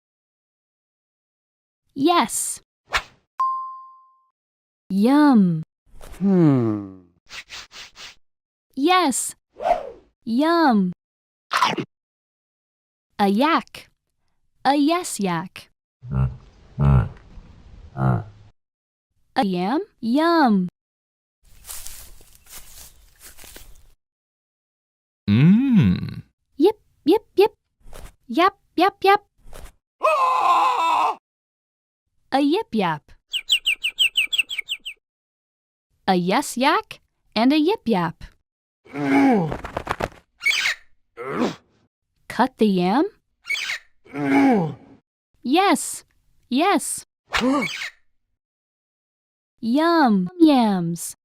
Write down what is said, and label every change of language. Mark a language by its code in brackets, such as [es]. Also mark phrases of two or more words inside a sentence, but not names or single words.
[en] Yes. Yum. Yes. Yum. A yak. A yes yak. A yam. Yum. Mmm. Yip, yip, yip. Yap, Yap yap. A yip yap. A yes yak and a yip yap. Cut the yam? Yes, yes. Yum yams.